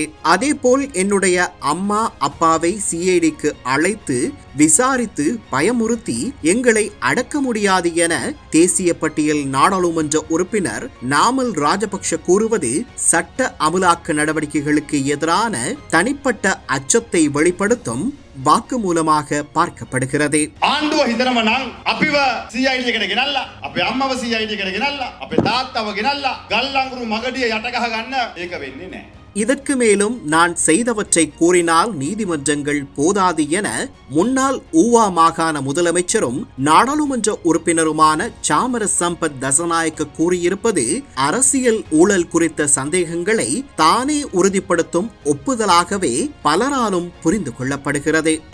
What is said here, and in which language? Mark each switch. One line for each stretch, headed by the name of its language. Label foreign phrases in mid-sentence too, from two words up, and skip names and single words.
Tamil: அதேபோல் என்னுடைய அம்மா அப்பாவை சிஐடிக்கு அழைத்து விசாரித்து பயமுறுத்தி எங்களை அடக்க முடியாது என தேசிய பட்டியல் நாடாளுமன்ற உறுப்பினர் நாமல் ராஜபக்ஷ கூறுவது சட்ட அமலாக்க நடவடிக்கைகளுக்கு எதிரான தனிப்பட்ட அச்சத்தை வெளிப்படுத்தும் வாக்கு மூலமாக பார்க்கப்படுகிறது.
Sinhala: ආණ්ඩුව හිතනවා නම් අපිව CID එකට ගෙනල්ලා අපේ අම්මව CID එකට ගෙනල්ලා අපේ තාත්තව ගෙනල්ලා ගල්ලංගුරු මගඩිය යට ගහ ගන්න ඒක වෙන්නේ නැහැ.
Tamil: இதற்கு மேலும் நான் செய்தவற்றை கூறினால் நீதிமன்றங்கள் போதாது என முன்னாள் ஊவா மாகாண முதலமைச்சரும் நாடாளுமன்ற உறுப்பினருமான சாமர சம்பத் தசநாயக்க கூறியிருப்பது அரசியல் ஊழல் குறித்த சந்தேகங்களை தானே உறுதிப்படுத்தும் ஒப்புதலாகவே பலராலும் புரிந்து கொள்ளப்படுகிறது.